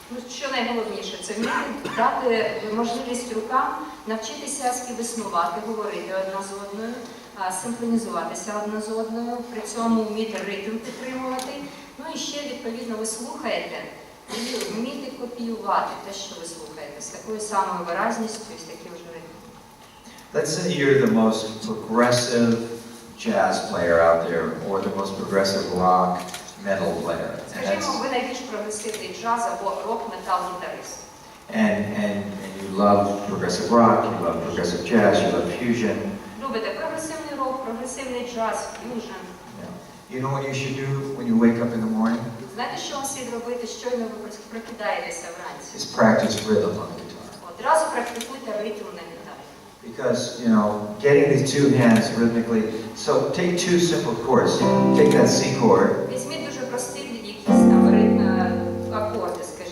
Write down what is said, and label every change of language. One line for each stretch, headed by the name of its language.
Ukrainian: Що найголовніше, це вміти дати можливість рукам навчитися співіснувати, говорити одна з одною, синхронізуватися одна з одною, при цьому вміти ритм підтримувати. Ну і ще, відповідно, ви слухаєте і вміти копіювати те, що ви слухаєте, з такою самою виразністю і з таким же ритмом.
English: Let's say you're the most progressive jazz player out there or the most progressive rock metal player.
Ukrainian: Скажімо, ви найбільш прогресивний джаз або рок-метал-гітарист.
English: And you love progressive rock, you love progressive jazz, you love fusion.
Ukrainian: Любите прогресивний рок, прогресивний джаз, ф'южн.
English: You know what you should do when you wake up in the morning?
Ukrainian: Знаєте, що вам слід робити, щойно ви прокидаєтеся вранці?
English: Is practice rhythm on the guitar.
Ukrainian: Одразу практикуйте ритм на гітарі.
English: Because, you know, getting these two hands rhythmically, so take two simple chords. Take that C chord.
Ukrainian: Візьміть дуже прості якісь там акорди,